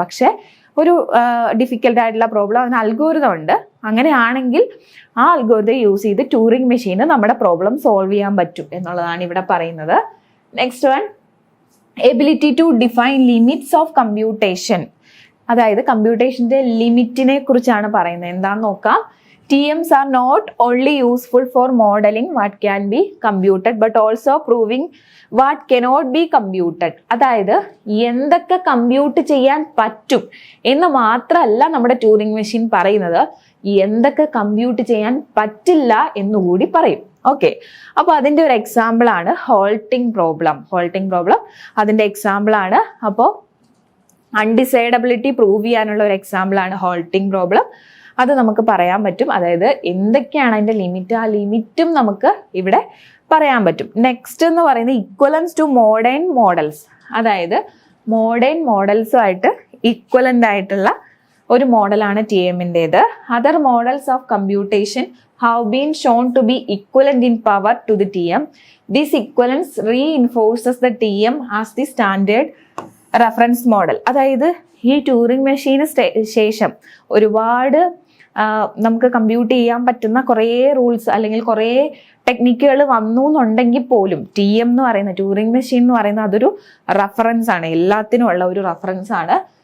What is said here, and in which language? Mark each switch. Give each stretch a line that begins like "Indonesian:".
Malayalam: പക്ഷേ ഒരു ഡിഫിക്കൽട്ട് ആയിട്ടുള്ള പ്രോബ്ലം അതിന് അൽഗോരിതം ഉണ്ട്, അങ്ങനെയാണെങ്കിൽ ആ അൽഗോരിതം യൂസ് ചെയ്ത് ട്യൂറിംഗ് മെഷീന് നമ്മുടെ പ്രോബ്ലം സോൾവ് ചെയ്യാൻ പറ്റും എന്നുള്ളതാണ് ഇവിടെ പറയുന്നത്.
English: Next one, ability to define limits of computation.
Malayalam: അതായത് കമ്പ്യൂട്ടേഷൻ്റെ ലിമിറ്റിനെ കുറിച്ചാണ് പറയുന്നത്. എന്താണെന്ന് നോക്കാം.
English: TMs are not only useful for modeling what can be computed but also proving what cannot be computed.
Malayalam: അതായത് എന്തൊക്കെ കമ്പ്യൂട്ട് ചെയ്യാൻ പറ്റും എന്ന് മാത്രമല്ല നമ്മുടെ ട്യൂറിംഗ് മെഷീൻ പറയുന്നത്, എന്തൊക്കെ കമ്പ്യൂട്ട് ചെയ്യാൻ പറ്റില്ല എന്നുകൂടി പറയും. ഓക്കെ, അപ്പോൾ അതിൻ്റെ ഒരു എക്സാമ്പിൾ ആണ് ഹോൾട്ടിംഗ് പ്രോബ്ലം. അതിൻ്റെ എക്സാമ്പിൾ ആണ്. അപ്പോൾ അൺഡിസൈഡബിലിറ്റി പ്രൂവ് ചെയ്യാനുള്ള ഒരു എക്സാമ്പിൾ ആണ് ഹോൾട്ടിംഗ് പ്രോബ്ലം. അത് നമുക്ക് പറയാൻ പറ്റും. അതായത് എന്തൊക്കെയാണ് അതിൻ്റെ ലിമിറ്റ്, ആ ലിമിറ്റും നമുക്ക് ഇവിടെ പറയാൻ പറ്റും. നെക്സ്റ്റ് എന്ന് പറയുന്നത്
English: Equivalence to modern models.
Malayalam: അതായത് മോഡേൺ മോഡൽസുമായിട്ട് ഇക്വലൻ്റ് ആയിട്ടുള്ള ഒരു മോഡലാണ് TMൻ്റേത്.
English: Other models of computation have been shown to be equivalent in power to the TM. This equivalence reinforces the TM as the standard reference model.
Malayalam: അതായത് ഈ Turing മെഷീന് ശേഷം ഒരുപാട് നമുക്ക് compute ചെയ്യാൻ പറ്റുന്ന കുറേ റൂൾസ് അല്ലെങ്കിൽ കുറേ ടെക്നിക്കുകൾ വന്നു എന്നുണ്ടെങ്കിൽ പോലും TM എന്ന് പറയുന്ന ട്യൂറിംഗ് മെഷീൻ എന്ന് പറയുന്നത് അതൊരു റഫറൻസ് ആണ്, എല്ലാത്തിനും ഉള്ള ഒരു റഫറൻസ് ആണ്.